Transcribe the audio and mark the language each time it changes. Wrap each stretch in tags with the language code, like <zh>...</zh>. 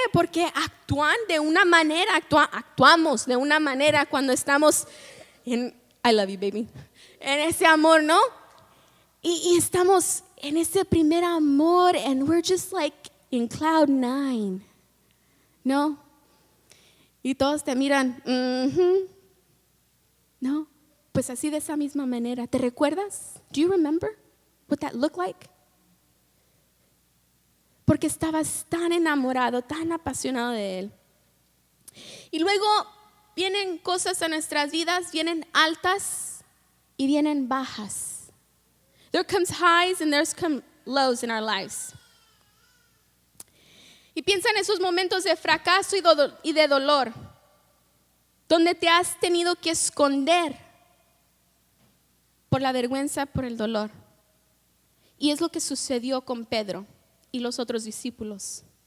<es>Porque actúan de una manera, actuamos de una manera cuando estamos en,</es> <en>I love you baby,</en> <es>en ese amor, ¿no? Y estamos en ese primer amor</es> <en>and we're just like in cloud 9,</en> <es>¿no? Y todos te miran, ¿no? Pues así de esa misma manera, ¿te recuerdas?</es> <en>Do you remember what that looked like?</en> <es>Porque estabas tan enamorado, tan apasionado de Él. Y luego vienen cosas a nuestras vidas, vienen altas y vienen bajas.</es> <en>There comes highs and there's come lows in our lives.</en> <es>Y piensa en esos momentos de fracaso y de dolor, donde te has tenido que esconder por la vergüenza, por el dolor. Y es lo que sucedió con Pedro y los otros discípulos.</es>